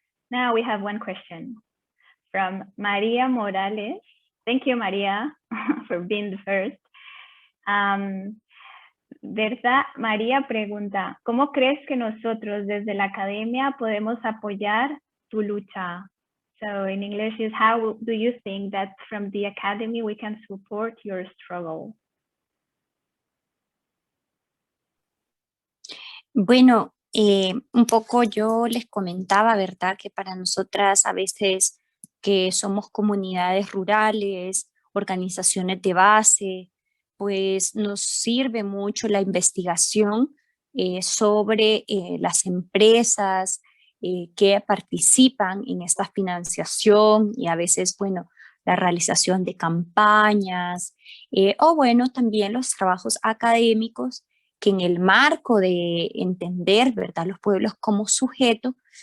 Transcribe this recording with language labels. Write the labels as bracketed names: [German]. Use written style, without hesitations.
[English] Now we have one question from Maria Morales. Thank you, Maria, for being the first. [Spanish] Berta, María pregunta, ¿cómo crees que nosotros desde la academia podemos apoyar tu lucha? [English] So in English is, how do you think that from the academy we can support your struggle? [Spanish] Bueno, un poco yo les comentaba, ¿verdad? Que para nosotras a veces que somos comunidades rurales, organizaciones de base, pues nos sirve mucho la investigación sobre las empresas que participan en esta financiación, y a veces, bueno, la realización de campañas o bueno, también los trabajos académicos que en el marco de entender, ¿verdad?, los pueblos como sujeto,